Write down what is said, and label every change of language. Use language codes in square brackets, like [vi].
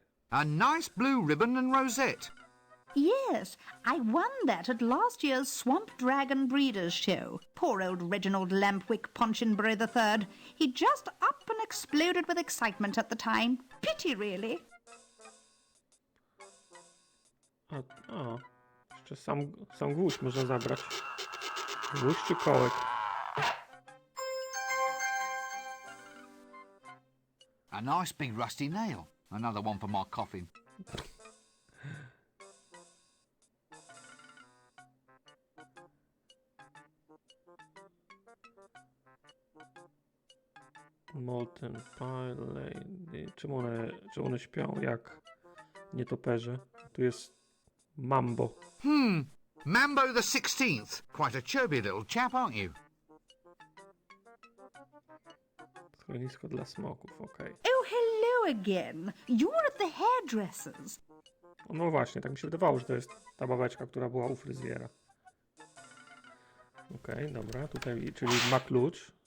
[en] A nice blue ribbon and rosette. Yes, I won that at last year's Swamp Dragon Breeders' Show. Poor old Reginald Lampwick Ponchinbury III. He just up and exploded with excitement at the time. Pity, really. [pl] A, jeszcze sam gwóźdź można zabrać. Gwóźdź czy kołek? [en] A nice big rusty nail. Another one for my coffin. Molten Pile Lady. [pl] Czemu one śpią jak nietoperze? Tu jest Mambo. [en] Mambo the 16th. Quite a chirpy little chap, aren't you? [pl] Schronisko dla smoków, okej. [en] Oh, hello again. You're at the hairdresser's. [pl] No właśnie, tak mi się wydawało, że to jest ta babeczka, która była u fryzjera. Okej, dobra, tutaj, czyli ma klucz.